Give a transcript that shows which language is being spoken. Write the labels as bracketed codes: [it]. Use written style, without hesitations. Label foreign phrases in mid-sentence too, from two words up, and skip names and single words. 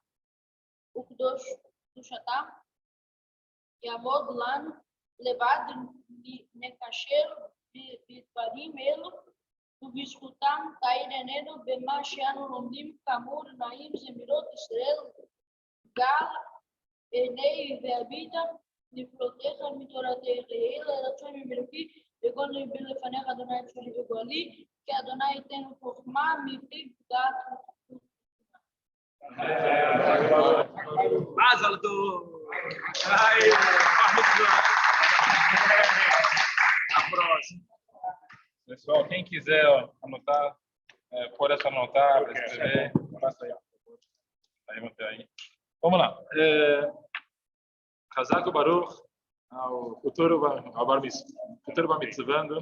[he] וקדושתם יעמוד לנו לבד נקשר בדברים אלו ובזכותם תאיר עינינו במה שאנו לומדים כאמור נעים זמירות ישראל גל עיני והביטה נפלותיך מתורתך יהי לרצון ממלכי וכל ליבי לפניך אדוני צולי וגואלי כי אדוני ייתן חוכמה מפיו דעת מזל טוב. [pt] Pessoal, quem quiser anotar, pode só anotar, escrever, faça aí. Aí. Vamos lá. [he] חזק ברוך, [pt] ao futuro Bamitzvando.